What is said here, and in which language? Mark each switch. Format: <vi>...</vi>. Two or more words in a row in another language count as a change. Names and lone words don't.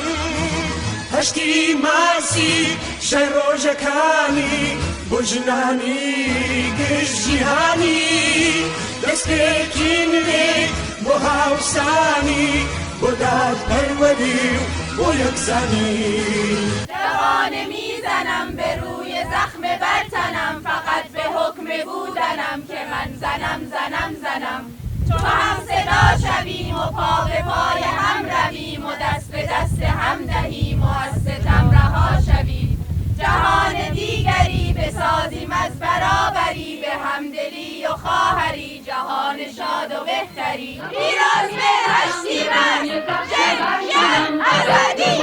<ckb>هەشتی مارسی شەی ڕۆژەکانی بۆ ژنانی گشت جیهانی دەستێکی نوێ بۆ هاوسانی بۆ دادپەروەری و بۆ یەکسانی</ckb> <fa>جوانه میزنم به روی زخم بر تنم فقط به حکم بودنم که من زنم چو هم صدا شویم و پا به پای هم رویم و دست به دست هم دهیم و از ستم رها شویم جهان دیگری بسازیم از برابری به همدلی و خواهری جهان شاد و بهتری پیروز به هشتیمرز جنگ آزادی</fa>